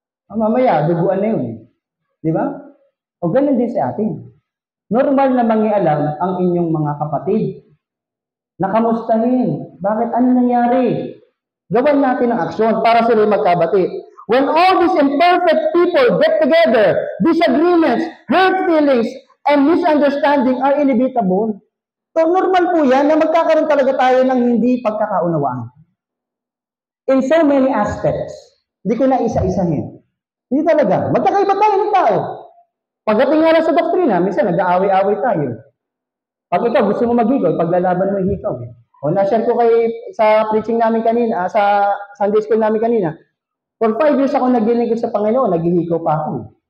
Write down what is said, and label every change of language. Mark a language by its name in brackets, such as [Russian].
[Filipino] Mamaya, duguan na yun. Di ba? O ganun din sa atin. Normal na mangialam ang inyong mga kapatid. Nakamustahin. Bakit? Ano nangyari? Gawan natin ang aksyon para sila magkabati. [English] When all these imperfect people get together, disagreements, hurt feelings, and misunderstanding are inevitable. [Filipino] So, normal po yan na magkakaroon talaga tayo ng hindi pagkakaunawaan. [English] In so many aspects, [Filipino] hindi ko na isa-isahin. Hindi talaga. Magkakaiba tayo ng tao. Pagdating nga lang sa doktrina, minsan nag-aaway-aaway tayo. Pag ikaw gusto mo mag-hikaw, paglalaban mo hikaw. O na-share ko sa preaching namin kanina, sa Sunday school namin kanina, [English] for 5 years [Filipino] ako naglilingkod sa Panginoon, naghihikaw pa ako.